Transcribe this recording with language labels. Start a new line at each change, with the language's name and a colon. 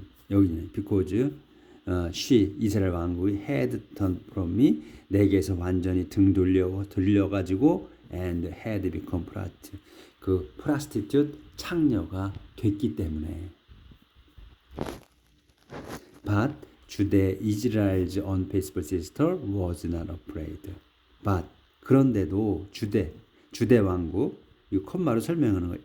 Korean: 여기네.
English: 비코즈
Korean: 이스라엘 왕국이
English: had turned from me,
Korean: 내게서 완전히 등 돌려가지고
English: and had become prostitute,
Korean: 그 prostitute 창녀가 됐기 때문에.
English: But Judah, Israel's unfaithful sister, was not afraid.
Korean: But 그런데도 주대 왕국, 이 콤마로 설명하는 거예요.